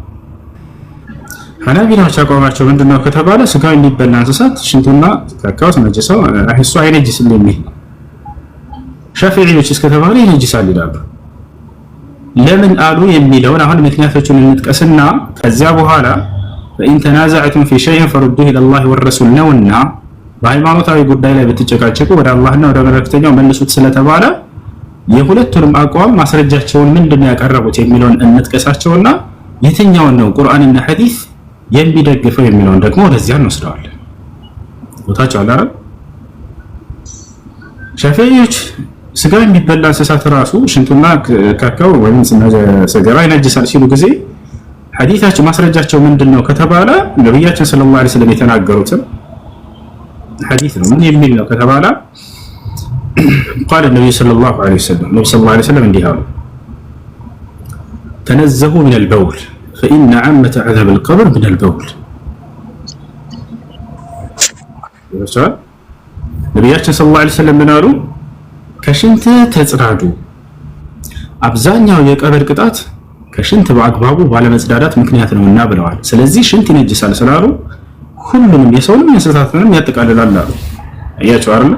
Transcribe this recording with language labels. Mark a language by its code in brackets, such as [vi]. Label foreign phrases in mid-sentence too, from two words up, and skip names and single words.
[am] ሐናፊዎች አቋማቸው ምንድነው ከተባለ ስጋው የሚበላ እንስሳት ሽንቱና ካካውስ ነጅሰው እሱ አይነጅስም የሚል ነው። ሻፊዒዎች እስከተባለ ይነጅሳል ይላሉ። ለምን አሉ የሚለውን አሁን ምክንያቶቹን እንጥቀስና ከዚያ በኋላ [ar] فإن تنازعتم في شيء فردوه إلى الله والرسول [am] ነውና በሃይማኖታዊ ጉዳይ ላይ ብትጨቃጨቁ ወደ አላህና ወደ መልእክተኛው መልሱት ስለተባለ የሁለቱንም አቋም ማስረጃቸውን ምንድነው ያቀረቡት የሚለውን እንጥቀሳቸውና የትኛውን ነው ቁርአንና ሐዲስ የሚደግፈው የሚለውን ደግሞ ወደዚያ እንወስደዋለን። ቦታቸው አላረ ሻፊዒዎች ስጋ የሚበላ እንስሳት ራሱ ሽንቱና ካካው ወይም ሰገራ ይነጅሳል ሲሉ ጊዜ ሐዲሳቸው ማስረጃቸው ምንድነው ከተባለ ነብያችን [ar] صلى الله عليه وسلم [am] የተናገሩትን ሐዲስ ነው። ምን የሚል ነው ከተባለ [ar] قال النبي صلى الله عليه وسلم النبي صلى الله عليه وسلم [am] እንዲህ አሉ [ar] تنزهوا من البول فإن عامة عذاب القبر من البول ነብያችን صلى الله عليه وسلم [am] ምን አሉ? ከሽንት ተጽዳዱ፣ አብዛኛው የቀብር ቅጣት ከሽንት በአግባቡ ባለመጽዳዳት ምክንያት ነውና ብለዋል። ስለዚህ ሽንት ይነጅሳል ስላሉ ሁሉንም የሰውንም የእንስሳትንም ያጠቃልላል አሉ። አያችሁ አይደል?